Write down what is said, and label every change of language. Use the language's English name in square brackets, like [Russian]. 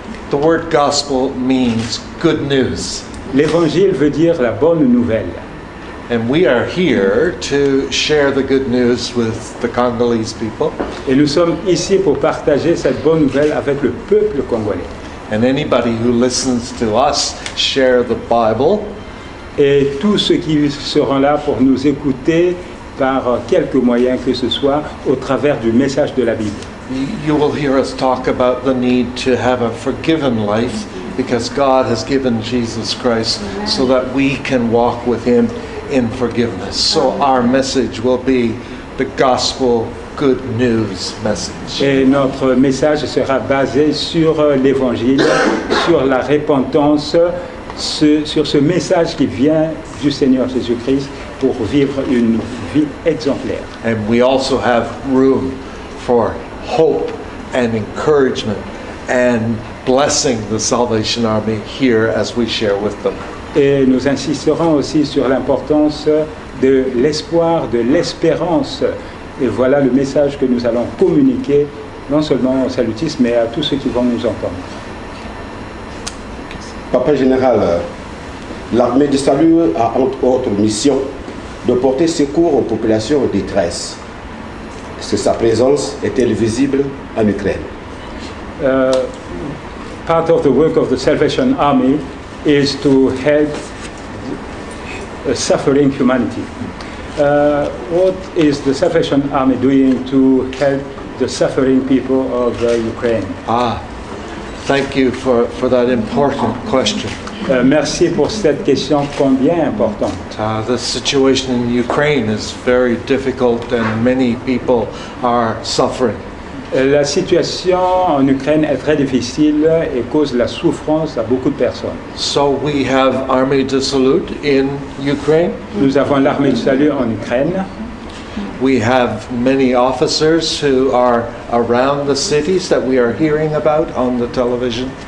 [English] The word gospel means good news. [French] L'évangile veut dire la bonne nouvelle. [English] And we are here to share the good news with the Congolese people. [French] Et nous sommes ici pour partager cette bonne nouvelle avec le peuple congolais. [English] And anybody who listens to us share the Bible [French] Et tous ceux qui seront là pour nous écouter par quelque moyen que ce soit au travers du message de la Bible. [English] you will hear us talk about the need to have a forgiven life because God has given Jesus Christ so that we can walk with Him in forgiveness. So our message will be the gospel good news message. [French] Et notre message sera basé sur l'évangile, sur la repentance, sur ce message qui vient du Seigneur Jésus-Christ pour vivre une vie exemplaire. [English] And we also have room for hope and encouragement and blessing the Salvation Army here as we share with them. [French] Et nous insisterons aussi sur l'importance de l'espoir, de l'espérance. Et voilà le message que nous allons communiquer, non seulement aux salutistes, mais à tous ceux qui vont nous entendre. Papa Général, l'armée du salut a entre autres mission de porter secours aux populations en détresse. Est-ce que sa présence est-elle visible en Ukraine? [English] Part of the work of the Salvation Army is to help suffering humanity. What is the Salvation Army doing to help the suffering people of Ukraine? Thank you for that important question. [French] Merci pour cette question combien importante. [English] The situation in Ukraine is very difficult and many people are suffering. [French] La situation en Ukraine est très difficile et cause la souffrance à beaucoup de personnes. [English] So we have Army de Salut in Ukraine. [French] Nous avons l'armée du salut en Ukraine. [English] We have many officers who are around the cities that we are hearing about on the television.